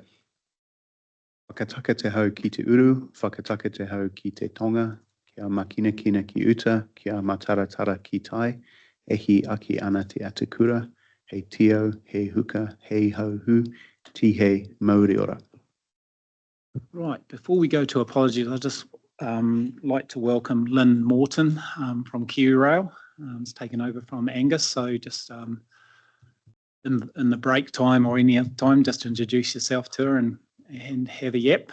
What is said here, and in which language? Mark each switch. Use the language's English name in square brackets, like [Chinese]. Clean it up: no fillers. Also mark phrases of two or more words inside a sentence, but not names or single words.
[Māori] Whakataka te hau ki te uru, whakataka te hau ki te tonga, kia makina kina ki uta, kia mataratara ki tai, ehi aki ana te atakura, hei tio, hei huka, hei hauhu, tihei mauri ora. [English] Right, before we go to apologies, I'd just like to welcome Lynn Morton from Kiwi Rail. It's taken over from Angus, so just in the break time or any other time, just introduce yourself to her and have a yap.